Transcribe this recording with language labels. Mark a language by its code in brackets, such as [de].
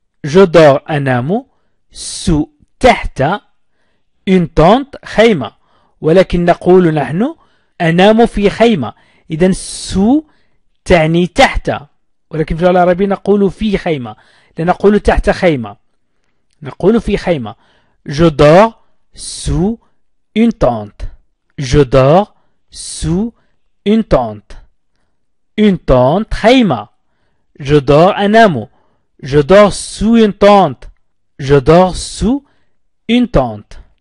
[fr] Je dors [ar] أنام [fr] sous [ar] تحت [fr] une tente [ar] خيمة. ولكن نقول نحن أنام في خيمة. إذن sous تعني تحت. ولكن في اللغة العربية نقول في خيمة. لا نقول تحت خيمة. نقول في خيمة. [fr] Je dors sous une tente. Je dors sous une tente. Une tente [ar] خيمة. [fr] Je dors [ar] أنام. [fr] Je dors sous une tente. Je dors sous une tente.